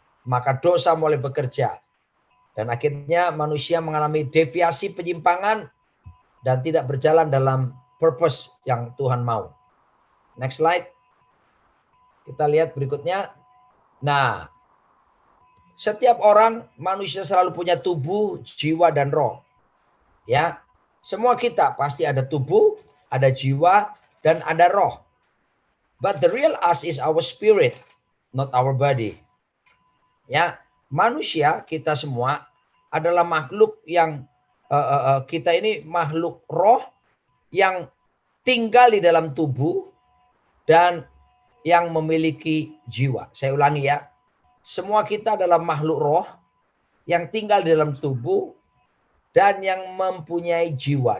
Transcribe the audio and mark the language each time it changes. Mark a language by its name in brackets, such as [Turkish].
[Indonesian] Maka dosa mulai bekerja dan akhirnya manusia mengalami deviasi penyimpangan dan tidak berjalan dalam purpose yang Tuhan mau. [English] Next slide. [Indonesian] Kita lihat berikutnya. Nah, setiap orang manusia selalu punya tubuh, jiwa dan roh. Ya. Semua kita pasti ada tubuh, ada jiwa dan ada roh. [English] But the real us is our spirit, not our body. [Indonesian] Ya, manusia kita semua adalah makhluk yang kita ini makhluk roh yang tinggal di dalam tubuh dan yang memiliki jiwa. Saya ulangi ya. Semua kita adalah makhluk roh yang tinggal di dalam tubuh dan yang mempunyai jiwa.